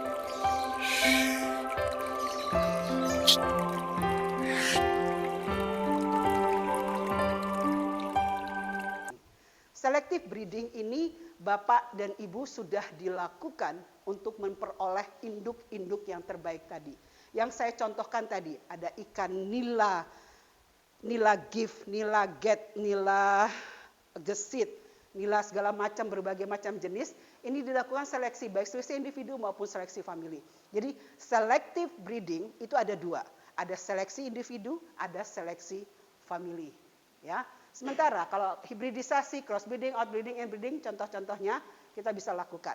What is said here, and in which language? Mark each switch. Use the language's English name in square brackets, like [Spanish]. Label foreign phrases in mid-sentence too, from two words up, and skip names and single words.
[English] Selective breeding [Indonesian] ini Bapak dan Ibu sudah dilakukan untuk memperoleh induk-induk yang terbaik tadi. Yang saya contohkan tadi, ada ikan nila, nila gift, nila get, nila gesit, nila segala macam, berbagai macam jenis. Ini dilakukan seleksi baik seleksi individu maupun seleksi famili. Jadi [English] selective breeding [Indonesian] itu ada dua. Ada seleksi individu, ada seleksi famili. Ya. Sementara kalau hibridisasi, crossbreeding, outbreeding, inbreeding, contoh-contohnya kita bisa lakukan.